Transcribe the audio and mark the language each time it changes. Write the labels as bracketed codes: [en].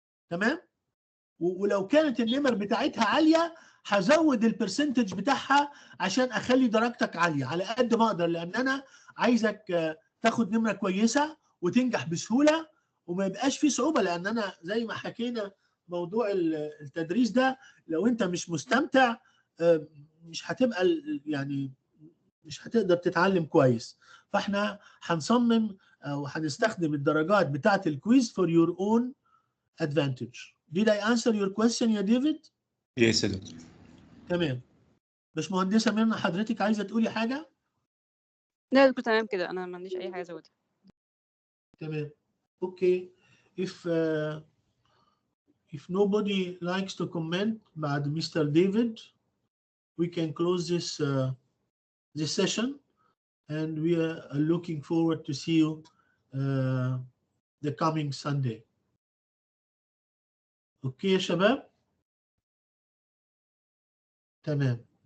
[ar] تمام؟ ولو كانت النمر بتاعتها عاليه هزود البرسنتج بتاعها عشان اخلي درجتك عاليه على قد ما اقدر، لان انا عايزك تاخد نمره كويسه وتنجح بسهوله وما يبقاش في صعوبه، لان انا زي ما حكينا موضوع التدريس ده لو انت مش مستمتع مش هتبقى يعني مش هتقدر تتعلم كويس. فاحنا هنصمم او هنستخدم الدرجات بتاعه الكويز [en] for your own advantage. Did I answer your question يا ديفيد؟ [ar] يس يا دكتور. تمام. باشمهندسة ميرنا، حضرتك عايزة تقولي حاجة؟ لا يا دكتور تمام كده، انا ما عنديش اي حاجه ازودها. تمام. Okay. [en] If nobody likes to comment [ar] بعد [en] Mr. David, we can close this session, and we are looking forward to see you the coming Sunday. [ar] Okay يا شباب؟ تمام.